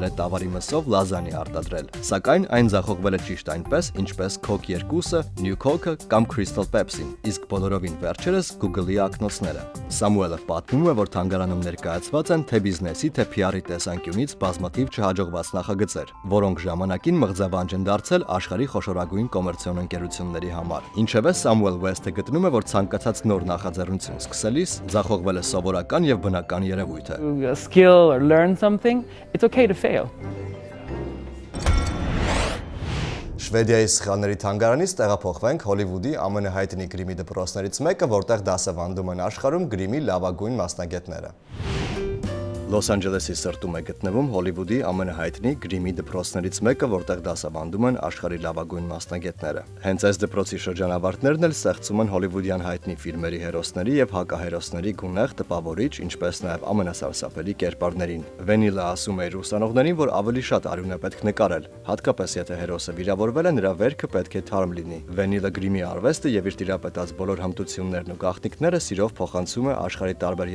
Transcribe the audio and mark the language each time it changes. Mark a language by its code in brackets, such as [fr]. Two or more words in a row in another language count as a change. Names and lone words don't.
[hy] է տավարի մսով լազանիա արտադրել, սակայն այն ձախողվել է ճիշտ այնպես, ինչպես Coke 2-ը, New Coke-ը կամ Crystal Pepsi-ն, իսկ բոլորովին վերջերս Google-ի ակնոցները։ Սամուելը պատմում է, որ թանգարանում ներկայացված են թե բիզնեսի, թե PR-ի տեսանկյունից բազմաթիվ չհաջողված նախագծեր, որոնք ժամանակին մղձավանջ են դարձել աշխարհի խոշորագույն կոմերցիոն ընկերությունների համար։ Ինչևէ, Սամուել Վեսթը գտնում է, որ ցանկացած նոր նախաձեռնություն սկսելիս ձախողվելը սովորական եւ բնական երևույթ է։ [en] Skill or learn something, it's okay to fail. [hy] Շվեդիայի սխալների թանգարանից տեղափոխվենք Հոլիվուդի ամենահայտնի գրիմի դպրոցներից մեկը, որտեղ դասավանդում են աշխարհում գրիմի լավագույն մասնագետները։ Լոս Անջելեսի սրտում է գտնվում Հոլիվուդի ամենահայտնի գրիմի դպրոցներից մեկը, որտեղ դասավանդում են աշխարհի լավագույն մասնագետները։ Հենց այս դպրոցի շրջանավարտներն էլ ստեղծում են հոլիվուդյան հայտնի ֆիլմերի հերոսների եւ հակահերոսների գունեղ, տպավորիչ, ինչպես նաեւ ամենասարսափելի կերպարներին։ Վենիլը ասում է իր ուսանողներին, որ ավելի շատ արյուն է պետք նկարել, հատկապես եթե հերոսը վիրավորվել է, նրա վերքը պետք է թարմ լինի։ Վենիլը գրիմի արվեստը եւ իր տիրապետած բոլոր հմտություններն ու գաղտնիքները սիրով փոխանցում է աշխարհի տարբեր